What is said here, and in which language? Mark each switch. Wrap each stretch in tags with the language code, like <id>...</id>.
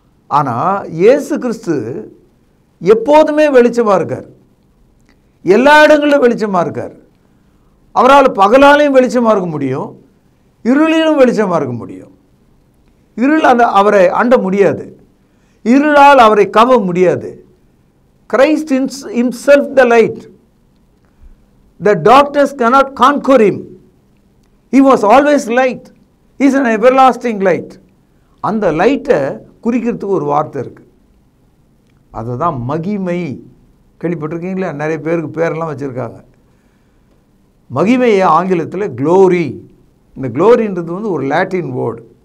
<ta>ஆனால் இயேசு கிறிஸ்து எப்போதுமே வெளிச்சமாக இருக்கார். எல்லா இடங்களிலும் வெளிச்சமாக இருக்கார். அவரால் பகலாலையும் வெளிச்சமாக இருக்க முடியும், இருளிலும் வெளிச்சமாக இருக்க முடியும். இருள் அவரை அண்ட முடியாது, இருளால் அவரை கவ முடியாது.</ta> <en>Christ himself the light. The darkness cannot conquer him. He was always light. He is an everlasting light.</en> <ta>அந்த லைட்டை குறிக்கிறதுக்கு ஒரு வார்த்தை இருக்குது. அதுதான் மகிமை. கேள்விப்பட்டிருக்கீங்களா? நிறைய பேருக்கு பேரெல்லாம் வச்சுருக்காங்க. மகிமையை ஆங்கிலத்தில் க்ளோரி. இந்த க்ளோரின்றது ஒரு லாட்டின் வேர்டு.</ta>